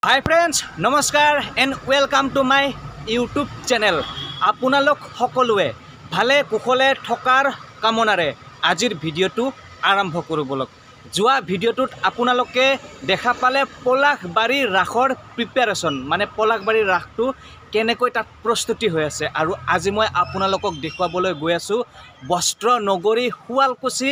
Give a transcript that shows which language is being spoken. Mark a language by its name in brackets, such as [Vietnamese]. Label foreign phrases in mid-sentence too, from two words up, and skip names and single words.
[English] Hi friends, namaskar and welcome to my YouTube channel. [Assamese] আপোনালোক সকলোৱে ভালে কুশলে থকাৰ কামনাৰে আজিৰ ভিডিঅ' টো আৰম্ভ কৰিবলৈ. যোৱা ভিডিঅ' টোত আপোনালোকে দেখা পালে পলাশবাৰী ৰাসৰ preparation মানে পলাশবাৰী ৰাস টো কেনেকৈ তাত প্ৰস্তুতি হৈ আছে আৰু আজি মই আপোনালোকক দেখুৱাবলৈ গৈ আছোঁ বস্ত্ৰ নগৰী শুৱালকুছি